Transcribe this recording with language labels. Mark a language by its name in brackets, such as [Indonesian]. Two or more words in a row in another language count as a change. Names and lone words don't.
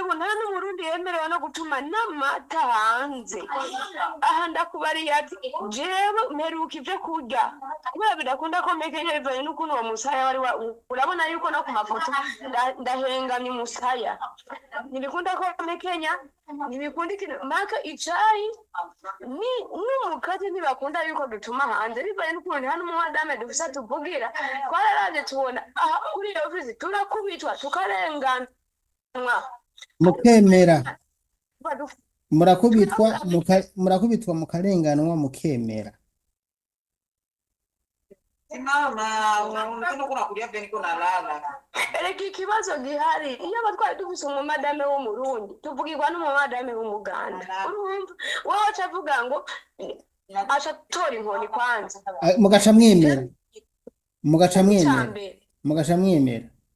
[Rundi] ubu nta n'umurundi yemerewe no gutuma n'amata hanze aha ndakubariye ati jewe mperuka ivyo kurya kubera bidakunda ko mekenya bivaye n'ukuntu uwo musaya wari urabona yuko no ku mafoto ndahengamye umusaya ntibikunda ko mekenya ntibikunda ikintu maka icayi n'umukate ntibakunda yuko dutuma hanze bivaye n'ukuntu nta n'umumadame dufise tuvugira twararaje tubona aha kuri iyo ofisi turakubitwa tukarenganwa mukemera murakubitwa mukarenganwa mukemera [Swahili] Mama, unaonekana kuna kulia pia niko nalala. [Rundi] Erega ikibazo gihari iyo abatwari dufise umumadame w'umurundi tuvugirwa n'umumadame w'umuganda urumva wowe acavuga ngo aca tora inkoni kwanza mugaca mwemera